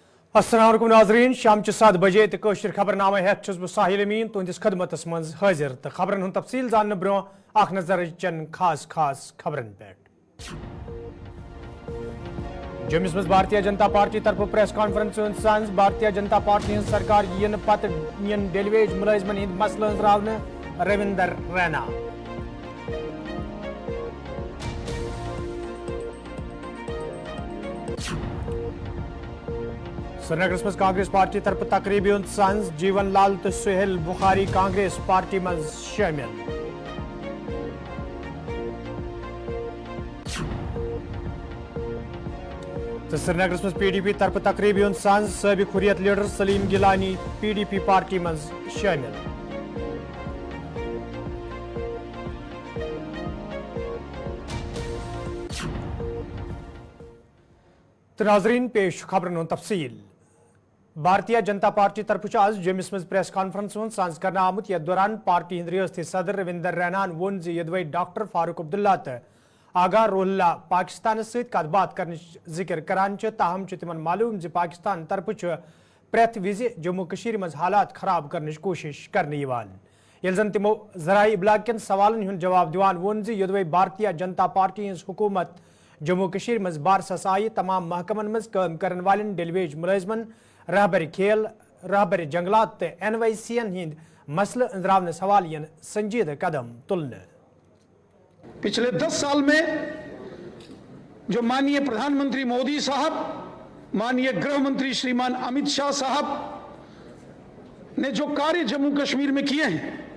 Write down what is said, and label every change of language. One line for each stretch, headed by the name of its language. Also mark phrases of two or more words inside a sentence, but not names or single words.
Kashmiri: अस्सलाम वालेकुम नाज़रीन, शाम 7 बजे तो कशर खबरनामा हेत बह साहिल अमीन तुंदिस खदमतस मज हाजिर तो खबरन हुंद तफसील जानने ब्रो अख नजर चन खास खास खबरन पे। जम्मूस मज भारतीय जनता पार्टी तरफ प्रेस कॉन्फ्रेंस सांस भारतीय जनता पार्टी सरकार यन पत डेलीवेज मुलाजमन हिंद मसल अंजरावने रविंदर रैना। श्रीनगर मज कांग्रेस पार्टी तरफ तकरीबी सांस जीवन लाल तो सुहेल बुखारी कांग्रेस पार्टी मज शामिल। तो श्रीनगर मज PDP तरफ तकरीबी सांस साबिक हुर्रियत लीडर सलीम गिलानी PDP पार्टी मज शामिल। तो नाजरीन पेश खबरन तफसील। भारतीय जनता पार्टी तरफ आज जम्मूस मज प्रेस कॉन्फ्रेंस सांस कर आमुत यथ दौरान पार्टी हिंद रियासती सदर रविंदर रैनान वोन यदवै डॉक्टर फारूक अब्दुल्ला तो आगा रोहिल्ला पाकिस्तान सत कत बात कर जिक्र करान ताहम तिमन मालूम पाकिस्तान तरफ प्रेथ विज जम्मू कशीर मज हालात खराब करने कोशिश करने ये जन तिमो जराए इबलाग कन सवालन हुंद जवाब दिवान वोन यदवै भारतीय जनता पार्टी हज हुकूमत जम्मू कशीर मज बारसस आय तमाम महकमन मज काम करन वालन डेलीवेज मुलाजमन रहबर खेल रहबर जंगलात तो NYC हिंद मसल अंजरावन सवालियन संजीदा कदम तुलने।
Hindi: पिछले 10 साल में जो माननीय प्रधानमंत्री मोदी साहब, माननीय गृह मंत्री श्रीमान अमित शाह साहब ने जो कार्य जम्मू कश्मीर में किए हैं